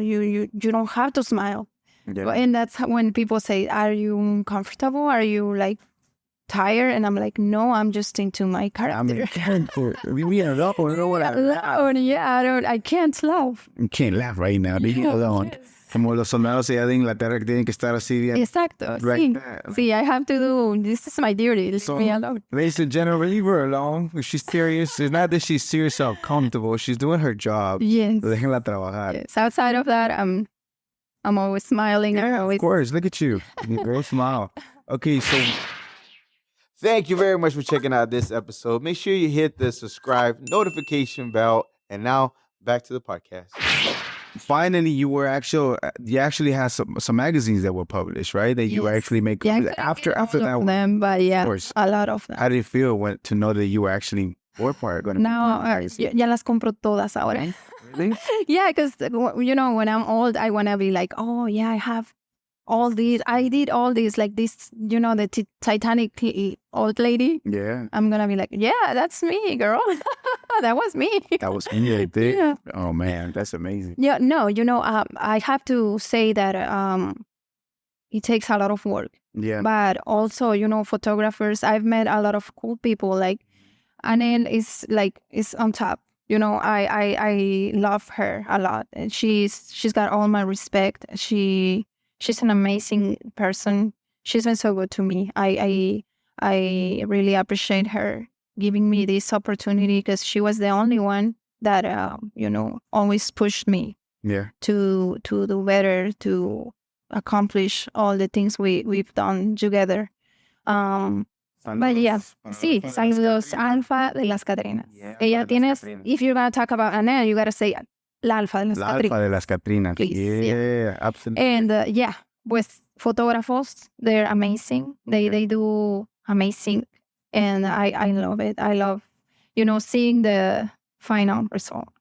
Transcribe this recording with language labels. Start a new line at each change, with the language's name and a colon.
English: You don't have to smile. Yeah. And that's when people say, are you uncomfortable? Are you like tired? And I'm like, no, I'm just into my character. Leave me alone. Yeah, I can't laugh. You can't laugh right now. Leave me alone. Yes.
Spanish: Como los soldados allá de Inglaterra que tienen que estar así bien. Exacto.
English: Right
Spanish: Sí.
English: there. Sí, I have to do, this is my duty. Leave me alone. Ladies and gentlemen, leave her alone. If she's serious, it's not that she's serious or comfortable. She's doing her job. Yes.
Spanish: Déjenla trabajar.
English: Yes. Outside of that, I'm always smiling. Of course. Look at you. Girl, smile. Okay, so thank you very much for checking out this episode. Make sure you hit the subscribe notification bell. And now back to the podcast. Finally, you actually had some magazines that were published, right? That you actually make after that one. Them, but yeah, of course. a lot of them. How did it feel to know that you were actually going to
Spanish: now ya las compro todas ahora.
English: Really? Yeah, because you know, when I'm old, I want to be like, oh yeah, I have all these. I did all these, like this, you know, the Titanic old lady. Yeah. I'm gonna be like, yeah, that's me, girl. That was me. That was me right there. Yeah. Oh man, that's amazing. Yeah, no, you know, I have to say that it takes a lot of work. Yeah. But also, you know, photographers, I've met a lot of cool people. Like Anel is on top. You know, I love her a lot, and she's got all my respect. She's an amazing person. She's been so good to me. I really appreciate her giving me this opportunity, because she was the only one that you know, always pushed me to do better, to accomplish all the things we've done together. But yeah, sí, saludos, Alfa de las Catrinas.
Spanish: Ella tienes,
English: if you're going to talk about Anel, you got to say la Alfa de las
Spanish: La Catrinas. Alfa de las Catrinas.
English: Please, Yeah, absolutely. And yeah,
Spanish: pues photógrafos,
English: they're amazing. They do amazing. And I love it. I love, you know, seeing the final result.